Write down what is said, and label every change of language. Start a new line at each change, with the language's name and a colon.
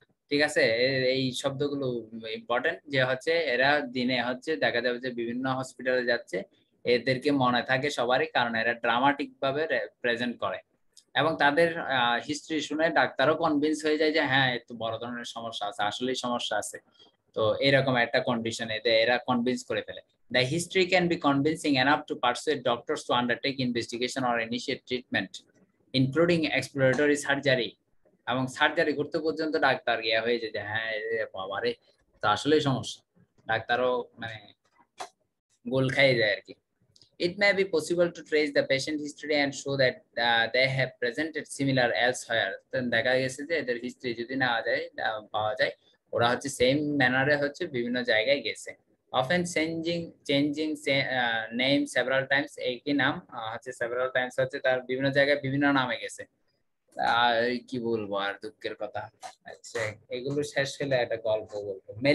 Bangla: ঠিক আছে, এই শব্দগুলো ইম্পর্টেন্ট, যে হচ্ছে এরা দিনে হচ্ছে দেখা যাবে যে বিভিন্ন হসপিটালে যাচ্ছে, এদেরকে মনে থাকে সবারই, কারণ এরা ড্রামাটিক ভাবে প্রেজেন্ট করে, এবং তাদের হিস্ট্রি শুনে ডাক্তারও কনভিন্স হয়ে যায় যে হ্যাঁ একটু বড় ধরনের সমস্যা আছে, আসলেই সমস্যা আছে। তো এরকম একটা কন্ডিশন এরা কনভিন্স করে ফেলে।
English: The history can be convincing enough to persuade doctors to undertake investigation or initiate treatment, including exploratory surgery.
Bangla: এবং সার্জারি করতে পর্যন্ত ডাক্তার গিয়া হয়ে যায় যে হ্যাঁ বাবারে তো আসলেই সমস্যা, ডাক্তারও মানে গোল খাইয়ে যায় আর কি।
English: It may be possible to trace the patient history and show that they have presented similar elsewhere.
Bangla: দেখা গেছে যে এদের হিস্ট্রি যদি নেওয়া যায় পাওয়া যায়, ওরা হচ্ছে সেম ম্যানারে হচ্ছে বিভিন্ন জায়গায় গেছে।
English: Often changing name several times,
Bangla: একই নাম হচ্ছে several times হচ্ছে তার বিভিন্ন জায়গায় বিভিন্ন নামে গেছে। কি বলবো আর দুঃখের কথা। আচ্ছা এগুলো শেষ হলে একটা গল্প বলবো।